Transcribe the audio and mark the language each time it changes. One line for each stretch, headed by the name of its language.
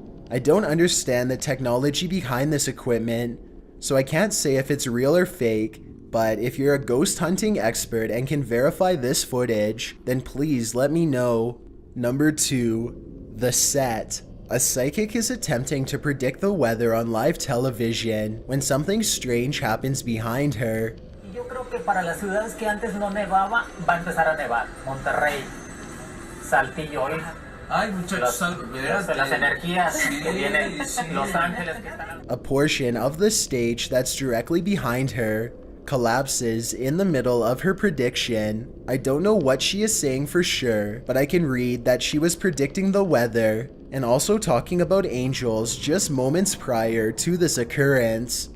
English: I don't understand the technology behind this equipment, so I can't say if it's real or fake, but if you're a ghost hunting expert and can verify this footage, then please let me know. Number 2. The Set. A psychic is attempting to predict the weather on live television when something strange happens behind her.
Spanish: Yo creo que para las ciudades que antes no nevaba, va a empezar a nevar. Monterrey, Saltillo, hay muchas las energías que vienen, Los Ángeles que están...
English: A portion of the stage that's directly behind her collapses in the middle of her prediction. I don't know what she is saying for sure, but I can read that she was predicting the weather and also talking about angels just moments prior to this occurrence.